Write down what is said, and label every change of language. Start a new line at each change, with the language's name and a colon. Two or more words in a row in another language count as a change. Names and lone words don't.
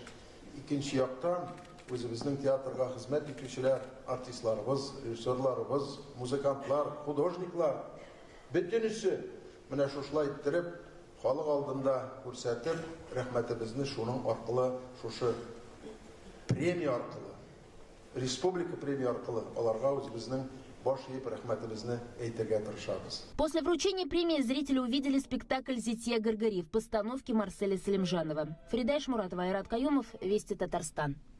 Tatar: Икенче яктан үзебезнең театрга хезмәт итүчеләр, артистларыбыз, режиссерларыбыз, музыкантлар, художниклар бөтенесе менә шушылай иттереп халык алдында күрсәтеп, рәхмәтебезне шуның аркылы, шушы премия аркылы, республика премия аркылы аларга үзебезнең баш иеп рәхмәтебезне әйтергә тырышабыз.
Russian: После вручения премии зрители увидели спектакль «Зитья Гаргари» в постановке Марселя Салимджанова. Фарида Шмуратова, Айрат Каюмов, Вести Татарстан.